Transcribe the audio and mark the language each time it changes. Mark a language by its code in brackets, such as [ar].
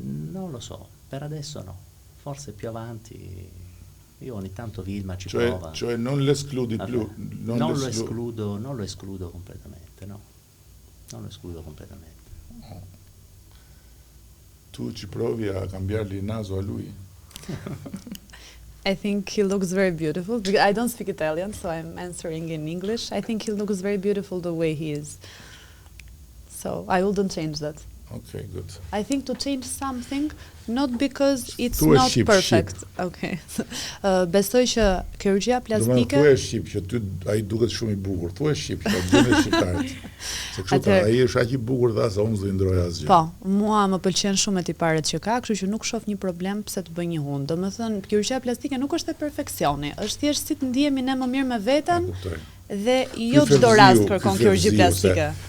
[it] Non lo so, per adesso no, forse più avanti... Io ogni tanto Vilma ci prova. prova. Cioè non l'escludi più? Non lo escludo completamente, no. Non lo escludo completamente. Oh. Tu ci provi a cambiargli il naso a lui? [en] I think he looks very beautiful. I don't speak Italian, so I'm answering in English. I think he looks very beautiful the way he is. So I wouldn't change that. Okay, good. I think to change something, not because it's not perfect. [sq] Okay. Besoj që kirurgjia plastike... Thuaj shqip që ty ai duket shumë i bukur. Thuaj shqip që gjënë shqiptarit. Se kështu ai është aq i bukur dha se unë s'do i ndroj asgjë. Po, mua më pëlqen shumë e tiparet që ka, kështu që nuk shoh një problem pse të bëj një hund. Domethënë, kirurgjia plastike nuk është e perfeksioni, është thjesht si të ndihemi ne më mirë me veten dhe jo çdo rast kërkon kirurgji plastike.